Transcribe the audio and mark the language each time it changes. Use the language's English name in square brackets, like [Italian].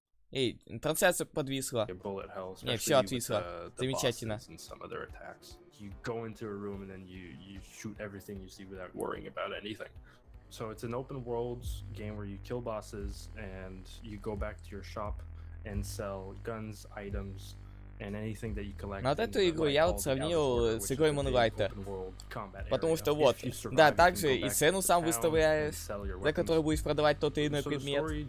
[Russian] Эй, трансляция подвисла. Не, все отвисло. Замечательно. [English] You go into a room and then you shoot everything you see without worrying about anything. So it's an open world game where you kill bosses and you go back to your shop and sell guns, items, and anything that you collect. [Russian] Но вот эту игру я вот сравнил с игрой Moonlighter. Потому что вот, да, также и цену сам выставляешь, за которую будешь продавать тот или иной предмет.